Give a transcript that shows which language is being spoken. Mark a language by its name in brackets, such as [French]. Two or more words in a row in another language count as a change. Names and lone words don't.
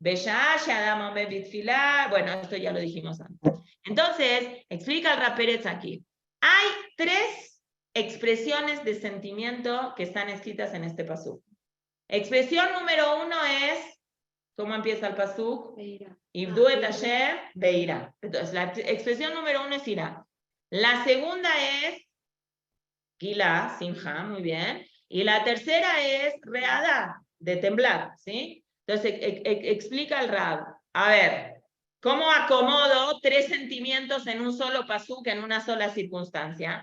[Spanish] Bueno, esto ya lo dijimos antes. Entonces, explica el Rab Pérez aquí. Hay 3 expresiones de sentimiento que están escritas en este pasuk. Expresión número 1 es, ¿cómo empieza el pasuk? [Hebrew] עבדו את ה' ביראה. [Spanish] Entonces, la expresión número 1 es ira. La segunda es Gilá, simja, muy bien. Y la tercera es readá, de temblar, ¿sí? Entonces, explica el Rab. A ver, ¿cómo acomodo 3 sentimientos en un solo pasuk, en una sola circunstancia?